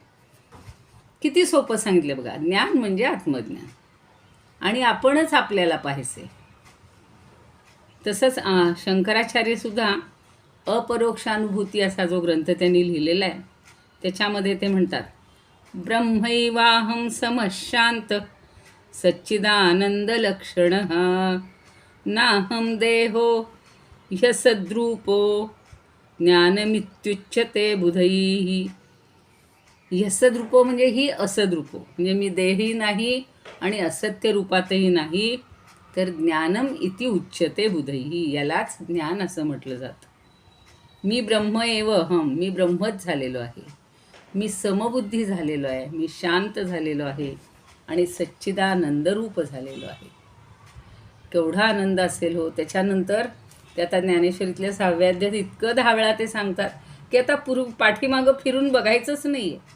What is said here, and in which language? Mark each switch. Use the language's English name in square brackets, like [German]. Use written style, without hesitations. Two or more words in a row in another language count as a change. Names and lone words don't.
[Marathi] किती सोपं सांगितलं बघा. ज्ञान म्हणजे आत्मज्ञान आणि आपणच आपल्याला पाहायचे. तसंच शंकराचार्यसुद्धा अपरोक्षानुभूती असा जो ग्रंथ त्यांनी लिहिलेला आहे त्याच्यामध्ये ते म्हणतात, [Sanskrit] ब्रह्मैवाहं समशांत सच्चिदानंदलक्षणः नाहं देहो ह्यसद्रूपो ज्ञानमित्युच्यते बुधैः. [Marathi] ह्यसद्रूपो म्हणजे ही असद्रूपो, म्हणजे मी देही नाही आणि असत्य रूपातही नाही, तर [Sanskrit] ज्ञानम इति उच्यते बुधैः, [Marathi] यालाच ज्ञान असं म्हटलं जातं. [Sanskrit] मी ब्रह्म एव अहम, [Marathi] मी ब्रह्मच झालेलो आहे, मी समबुद्धी झालेलो आहे, मी शांत झालेलो आहे आणि सच्चिदानंदरूप झालेलो आहे. केवढा आनंद असेल हो. त्याच्यानंतर ते आता ज्ञानेश्वरीतल्या 6व्या अध्यायात इतकं 10 वेळा ते सांगतात की आता पाठीमागं फिरून बघायचंच नाही आहे.